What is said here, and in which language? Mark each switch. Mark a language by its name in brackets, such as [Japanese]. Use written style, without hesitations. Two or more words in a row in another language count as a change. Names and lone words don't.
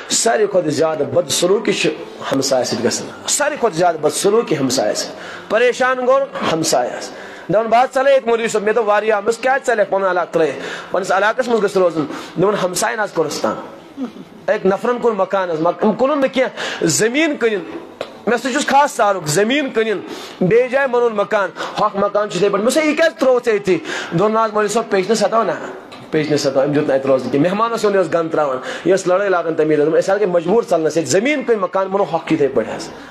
[Kashmiri] ساری کھت زیادہ بدسلوکی ہمسائے ست گژھان ساری کھت زیادہ بدسلوکی ہمسائے ست پریشان گو ہمسائے دپان بہت ژلے یت مولوی صٲب مےٚ دوٚپ واریاہ مےٚ کیٛازِ ژلکھ پنُن علاقہٕ ترٲیِتھ پننِس علاقس منٛز گژھِ روزُن دپان ہمساین حظ کوٚرُس تنگ أکۍ نفرن کوٚر مکان حظ کٕنُن نہٕ کینٛہہ زٔمیٖن کٕنِن مےٚ سۭتۍ چھُس خاص تعلق زٔمیٖن کٕنِن بیٚیہِ جایہِ مونُن مکان ہۄکھ مکان چھُ یِتھَے پٲٹھۍ مےٚ دوٚپُس یہِ کیٛازِ ترٛووُتھ ژےٚ ییٚتھی دوٚپُن نہ حظ مولوی صٲب پیچنہٕ سَتو نہ پیچنہٕ سَتو أمۍ دیُت نہٕ اَتہِ روزنہٕ کینٛہہ مہمانس یُن اوس گنٛد ترٛاوان یہِ ٲس لڑٲے لاگان تمی دۄہ أسۍ حظ گٔے مجبوٗر ژلنس ییٚتہِ زٔمیٖن کٕنۍ مکان مونو ہۄکھ یِتھَے پٲٹھۍ حظ